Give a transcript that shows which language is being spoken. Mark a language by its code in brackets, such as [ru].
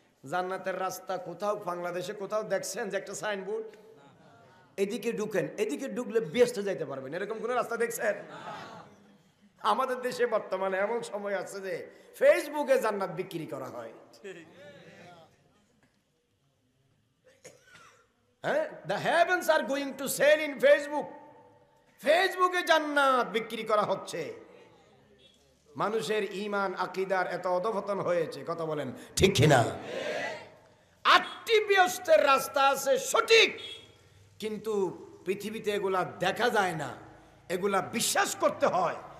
[bn] জান্নাতের রাস্তা কোথাও বাংলাদেশে কোথাও দেখছেন যে একটা সাইনবোর্ড এদিকে ঢুকেন, এদিকে ঢুকলে বেস্ট যাইতে পারবেন, এরকম কোন রাস্তা দেখছেন? আমাদের দেশে বর্তমানে এমন সময় আছে যে ফেসবুকে জান্নাত বিক্রি করা হয়। হ্যাঁ, [en] the heavens are going to sell in Facebook. [bn] ফেসবুকে জান্নাত বিক্রি করা হচ্ছে। মানুষের ঈমান আকীদার এত অধঃপতন হয়েছে, কথা বলেন ঠিক কিনা? 8টি বেহেশতের রাস্তা আছে সঠিক, কিন্তু পৃথিবীতে এগুলা দেখা যায় না, এগুলা বিশ্বাস করতে হয়।